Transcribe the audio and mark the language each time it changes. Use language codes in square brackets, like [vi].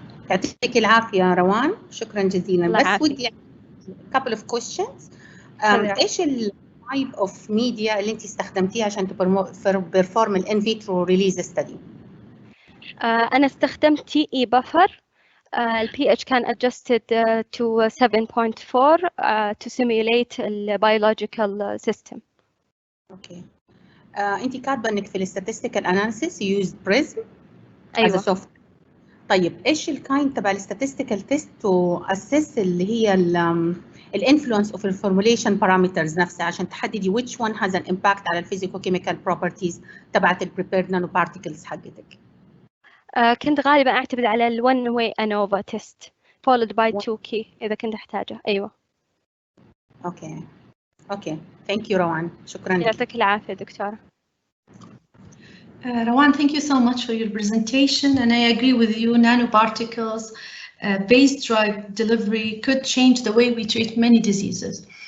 [ar] يعطيك العافية روان، شكرا جزيلا. الله بس يعافيك. ودي [en] couple of questions. [ar] تفضل. ايش [en] type of media [ar] اللي انت استخدمتيها عشان [en] perform ال in vitro release study. [ar] أنا استخدمت [en] TE buffer. ال pH كان adjusted to 7.4 to simulate the biological system. Okay. [ar] انت كاتبه انك في ال [en] statistical analysis you used PRISM [ar] أيوة. [en] as a software. [ar] طيب ايش الكاين تبع [en] ال statistical test to assess [ar] اللي هي [en] ال influence of the formulation parameters [ar] نفسها عشان تحددي [en] which one has an impact على ال physicochemical properties [ar] تبعت [en] ال prepared nanoparticles [ar] حقتك؟ كنت غالبا أعتمد على ال [en] one way ANOVA test followed by 2 key [ar] إذا كنت أحتاجه. أيوة. [en] okay thank you Rawan, [ar] شكرا لك. يعطيك العافية دكتورة. [en] Rawan, thank you so much for your presentation, and I agree with you. Nanoparticles based drug delivery could change the way we treat many diseases.